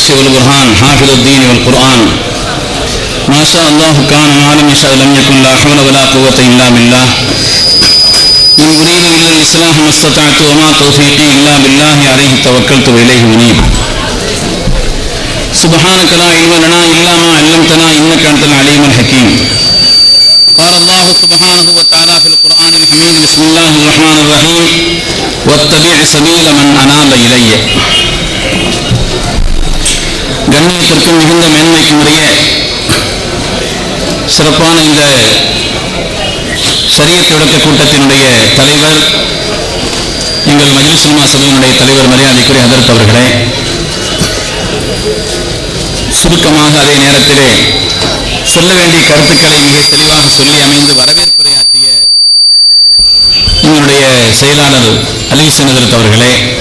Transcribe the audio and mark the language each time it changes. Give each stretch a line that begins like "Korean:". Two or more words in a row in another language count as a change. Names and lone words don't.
Arabic: والبرهان حافظ الدين والقرآن ما شاء الله كان ما لم يشاء لم يكن لا حول ولا قوة إلا بالله إن أريد إلا الإصلاح ما استطعت وما توفيقي إلا بالله عليه توكلت وإليه أنيب سبحانك لا علم لنا إلا ما علمتنا إنك أنت العليم الحكيم قال الله سبحانه وتعالى في القرآن الحميد بسم الله الرحمن الرحيم واتبع سبيل من أناب إلي
Tamil: கண்ணியத்திற்கும் மிகுந்த மேன்மைக்கும் உரிய சிறப்பான இந்த ஷரியத் விளக்க கூட்டத்தினுடைய தலைவர் எங்கள் மஜ்லிஸ் உலமா சபையினுடைய தலைவர் மரியாதைக்குரிய ஹதரத் அவர்களே, சுருக்கமாக அதே நேரத்திலே சொல்ல வேண்டிய கருத்துக்களை மிக தெளிவாக சொல்லி அமைந்து வரவேற்புரையாற்றிய எங்களுடைய செயலாளர் அலிஹசன் ஹதரத் அவர்களே,